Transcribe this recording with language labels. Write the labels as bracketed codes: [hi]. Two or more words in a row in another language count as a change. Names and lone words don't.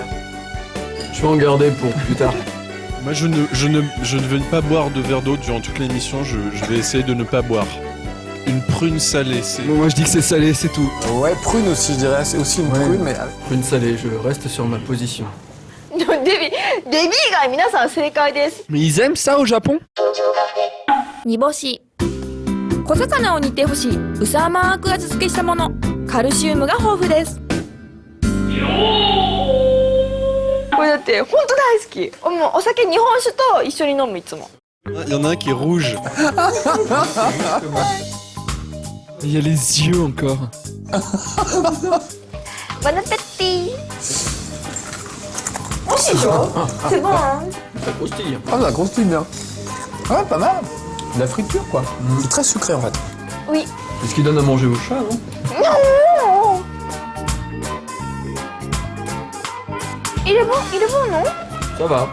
[fr] Je vais en garder pour plus tard. Moi je ne vais pas boire de verre d'eau durant toute l'émission. Je vais essayer de ne pas boire. Une prune salée, c'est. Bon, moi je dis que c'est salé, c'est tout. Ouais, prune aussi, je dirais. C'est aussi une prune, mais. Prune salée, je reste sur ma position. [ja] デビ以外皆さん正解です。 [fr] Mais ils aiment ça au Japon? [ja] 煮干し。小魚を煮てほしいうさ甘く味付けしたもの。カルシウムが豊富です。これだって本当大好き。もうお酒日本酒と一緒に飲むいつも。 [fr] Il y en a un qui est rouge. Il y a les yeux encore. Bon appétit. [ja] 美味しいでしょ？ [fr] C'est bon hein? Ça croustille. Ah, ça croustille bien. Ouais, pas mal. De la friture quoi. C'est très sucré en fait. Oui. C'est ce qu'ils donnent à manger aux chats, non? Non. Il est bon non? Ça va.